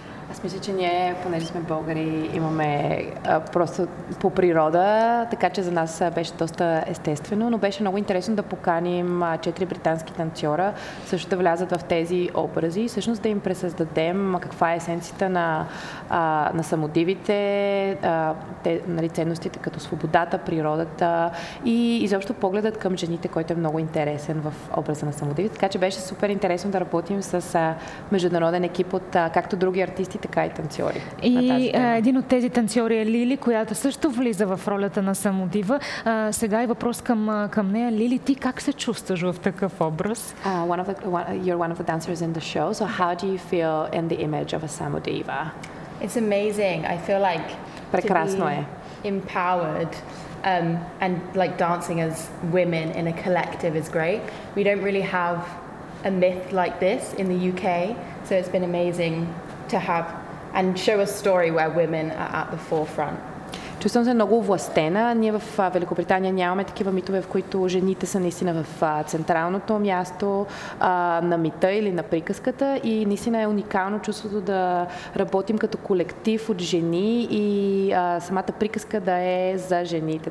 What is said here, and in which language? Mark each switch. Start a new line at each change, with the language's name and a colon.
Bulgarian: Аз мисля, че ние, понеже сме българи, имаме просто по природа, така че за нас беше доста естествено, но беше много интересно да поканим 4 британски танцора също да влязат в тези образи и всъщност да им пресъздадем каква е есенцията на самодивите, нали, ценностите като свободата, природата и изобщо погледът към жените, който е много интересен в образа на самодивите. Така че беше супер интересно да работим с международен екип от както други артисти, така и танцори. И един от тези танцори е Лили, която също влиза в ролята на самодива. Сега е въпрос към нея. Лили, ти как се чувстваш в такъв образ?
English: You're one of the dancers in the show, so how do you feel in the image of a samodiva? It's amazing. I feel like
Bulgarian: прекрасно е.
English: Empowered. And like dancing as women in a collective is great. We don't really have a myth like this in the UK, so it's been amazing to have and show a story where women are at the forefront.
Bulgarian: Чувствам се много властена. Ние в Великобритания нямаме такива митове, в които жените са наистина в централното място на мита или на приказката. И наистина е уникално чувството да работим като колектив от жени и самата приказка да е за жените.